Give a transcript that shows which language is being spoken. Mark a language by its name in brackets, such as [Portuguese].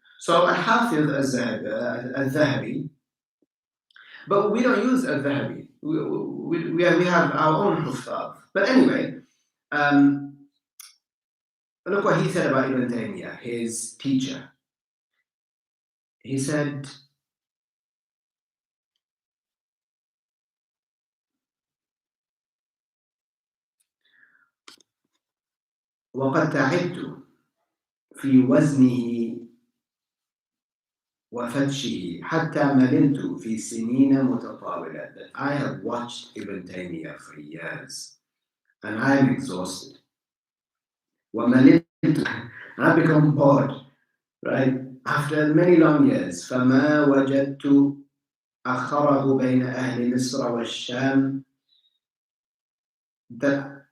[English] So al-hafiz al-Dhahabi, but we don't use al-Dhahabi. We have our own huffaz. But anyway, look what he said about Ibn Taymiyah, his teacher. He said, [Arabic] وقد تعبت في وزنه وفتشه حتى مللت في سنين متطاولة. [English] That I have watched Ibn Taymiyah for years and I am exhausted. ومللت, and I've become bored, right? After many long years. [Arabic] فما وجدت أخره بين أهل مصر والشام. That